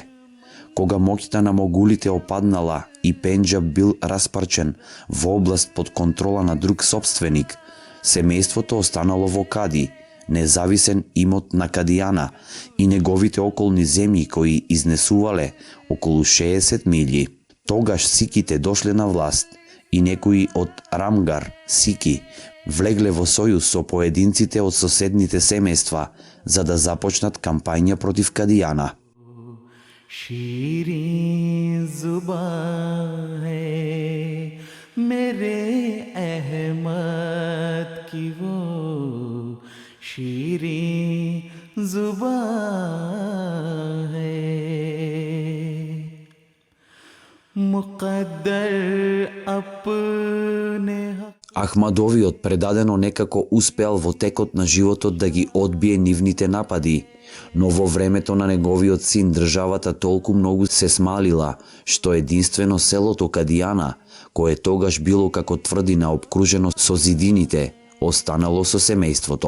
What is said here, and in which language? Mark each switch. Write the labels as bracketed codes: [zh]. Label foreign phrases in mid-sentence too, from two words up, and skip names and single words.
[mk] Кога моќта на могулите опаднала и пенџаб бил распарчен во област под контрола на друг собственик, семејството останало во Кади, независен имот на Кадијана и неговите околни земји кои изнесувале околу 60 мили. Тогаш сиките дошле на власт и некои од Рамгар, сики, влегле во сојуз со поединците од соседните семејства за да започнат кампања против Кадијана. [ur] شیریں زباں ہے میرے احمد کی وہ شیریں زباں ہے مقدر اپنے [mk] Ахмадовиот предадено некако успеал во текот на животот да ги одбие нивните напади, но во времето на неговиот син државата толку многу се смалила, што единствено селото Кадијана, кое тогаш било, како тврди, наопкружено со зидините, останало со семејството.